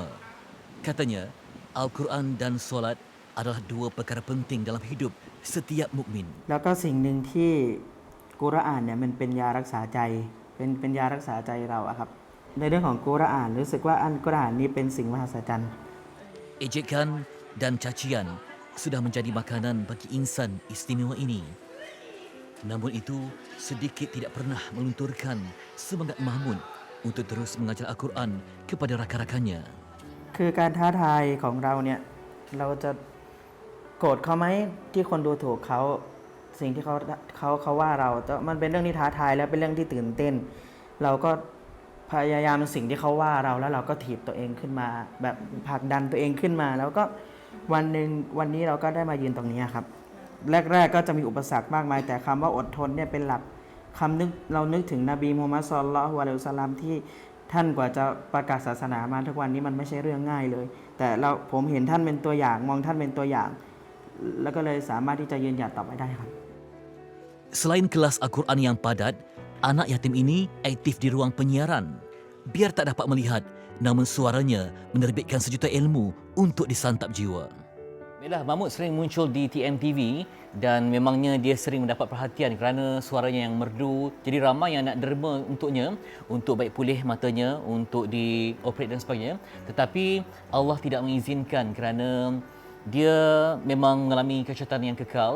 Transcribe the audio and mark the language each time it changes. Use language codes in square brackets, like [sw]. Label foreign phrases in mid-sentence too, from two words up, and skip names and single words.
[ms] Katanya, Al-Quran dan solat adalah dua perkara penting dalam hidup setiap mukmin. [th] แล้วก็สิ่งหนึ่งที่กุรอานเนี่ยมันเป็นยารักษาใจเป็นยารักษาใจเราอะครับในเรื่องของกุรอานรู้สึกว่าอัลกุรอานนี้เป็นสิ่งมหัศจรรย์ [ms] Ejekan dan cacian sudah menjadi makanan bagi insan istimewa ini. Namun itu sedikit tidak pernah melunturkan semangat Mahmud untuk terus mengajar Al-Quran kepada rakan-rakannya. [th] คือการท้าทายของเราเนี่ยเราจะโกรธเขาไหมที่คนดูถูกเขาสิ่งที่เขาว่าเราแต่มันเป็นเรื่องที่ท้าทายและเป็นเรื่องที่ ตื่นเต้นเราก็พยายามสิ่งที่เขาว่าเราแล้วเราก็ถีบตัวเองขึ้นมาแบบผลักดันตัวเองขึ้นมาแล้วก็วันนี้เราก็ได้มายืนตรงนี้ครับแรกๆก็จะมีอุปสรรคมากมายแต่คำว่าอดทนเนี่ยเป็นหลักเรานึกถึงนบีมูฮัมมัด [ar] صلى الله عليه وسلم [th] ที่ท่านกว่าจะประกาศศาสนามาทุกวันนี้มันไม่ใช่เรื่องง่ายเลยแต่ผมเห็นท่านเป็นตัวอย่างมองท่านเป็นตัวอย่างแล้วก็เลยสามารถที่จะยืนหยัดต่อไปได้ครับ [ms] Selain kelas Al-Quran yang padat, anak yatim ini aktif di ruang penyiaran. Biar tak dapat melihat, namun suaranya menerbitkan sejuta ilmu untuk disantap jiwa. Baiklah, Mahmud sering muncul di TMTV dan memangnya dia sering mendapat perhatian kerana suaranya yang merdu. Jadi ramai yang nak derma untuknya, untuk baik pulih matanya, untuk dioperate dan sebagainya. Tetapi Allah tidak mengizinkan kerana Dia memang mengalami kesulitan yang kekal.